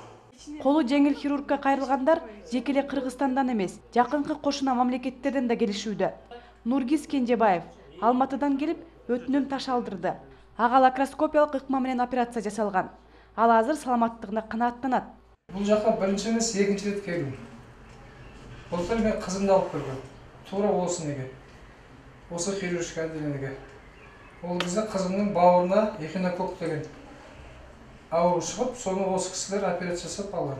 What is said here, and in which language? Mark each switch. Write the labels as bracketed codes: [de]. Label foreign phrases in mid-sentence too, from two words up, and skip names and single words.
[ky] Колу жеңил хирургка кайрылгандар жеке эле Кыргызстандан эмес, жакынкы кошуна мамлекеттерден да келишүүдө. Нургиз Кенжебаев Алматыдан келип өтүнөн таш алдырды. Ага лакроскопиялык ыкма менен операция жасалган. Ал азыр саламаттыгына канааттанат. [kk] Бұл жаққа бірінші емес, екінші рет келдім. Былтыр мен қызымды алып келгем. Тура осы неге. Осы [ru] хирургическое отделениеге. [kk] Ол кезде қызымның бауырына эхинококк деген ауру шығып, соны осы кісілер операция жасап алған.